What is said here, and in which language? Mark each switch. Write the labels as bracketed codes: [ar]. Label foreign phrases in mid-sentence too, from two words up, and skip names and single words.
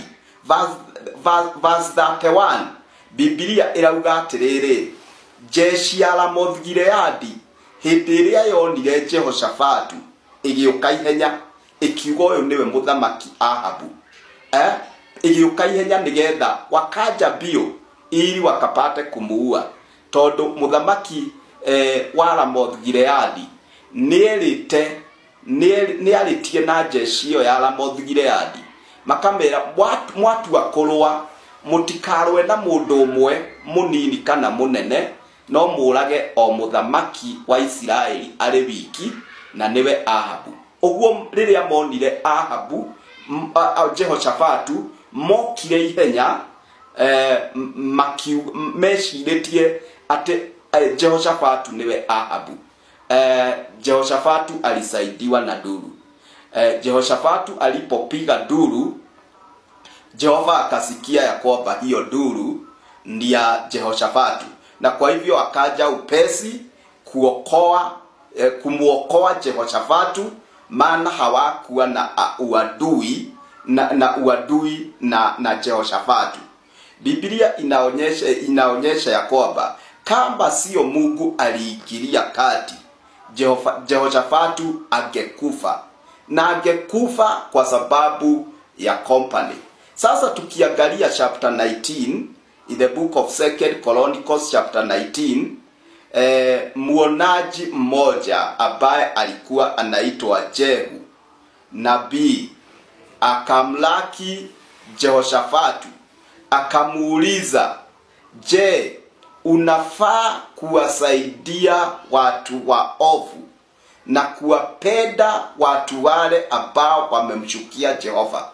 [ki] Verse 31 Biblia irauga atiriri jeshi ya Ramoth-Gileadi hindi iria yonire Jehoshafatu igiuka ihenya ikiuga uyu niwe muthamaki Ahabu igiuka ihenya nigetha wakaja bio ili wakapate kumuua tondu muthamaki wa Ramoth-Gileadi niaritie na jeshi yo ya Ramoth-Gileadi makamera mwatu akorwa mutikarwe na mundu umwe munini kana munene no murage o muthamaki wa Israeli ari wiki na niwe Ahabu. Oguo riria monire Ahabu Jehoshafatu mokire ihenya meciretie ati Jehoshafatu niwe Ahabu. [sw] Jehoshafatu alisaidiwa na duru. Jehoshafatu alipopiga duru, Jehova akasikia ya kwamba hiyo duru ndia Jehoshafatu, na kwa hivyo akaja upesi kumuokoa Jehoshafatu, maana hawakuwa na uadui na Jehoshafatu. Biblia inaonyesha ya kwamba kama sio Mungu aliingilia kati, Jehoshafatu angekufa, na angekufa kwa sababu ya company. Sasa tukiangalia [en] chapter 19 in the book of 2 Chronicles chapter 19, [sw] muonaji mmoja ambaye alikuwa anaitwa Jehu nabii akamlaki Jehoshafatu, akamuuliza, je, unafaa kuwasaidia watu waovu na kuwapenda watu wale ambao wamemchukia Jehova?